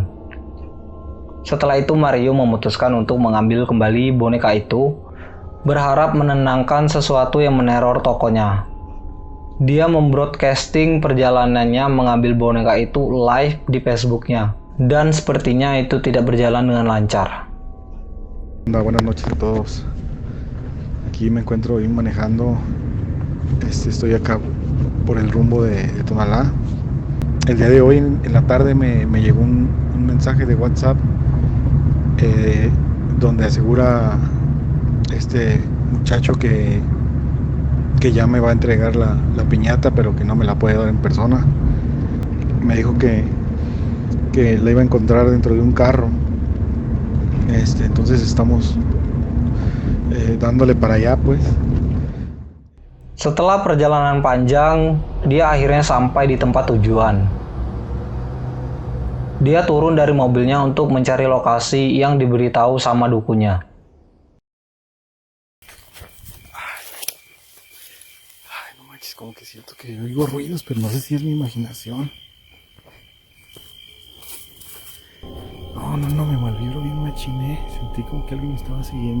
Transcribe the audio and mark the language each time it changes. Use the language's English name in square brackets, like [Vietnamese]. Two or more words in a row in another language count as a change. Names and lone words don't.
[Indonesian] Setelah itu Mario memutuskan untuk mengambil kembali boneka itu, berharap menenangkan sesuatu yang meneror tokonya. Dia membroadcasting perjalanannya mengambil boneka itu live di Facebooknya, dan sepertinya itu tidak berjalan dengan lancar. [Spanish] Buenas noches a todos. Aquí me encuentro hoy manejando. Estoy acá por el rumbo de Tonalá. El día de hoy en la tarde me llegó un mensaje de WhatsApp donde asegura este muchacho que ya me va a entregar la piñata, pero que no me la puede dar en persona. Me dijo que la iba a encontrar dentro de un carro. Entonces estamos dándole para allá, pues. [Indonesian] Setelah perjalanan panjang, dia akhirnya sampai di tempat tujuan. Dia turun dari mobilnya untuk mencari lokasi yang diberitahu sama dukunnya. [Spanish] Ay, no manches, como que siento que oigo ruidos, pero no sé si es mi imaginación. No, me malvibro bien machiné. Sentí como que alguien me estaba siguiendo.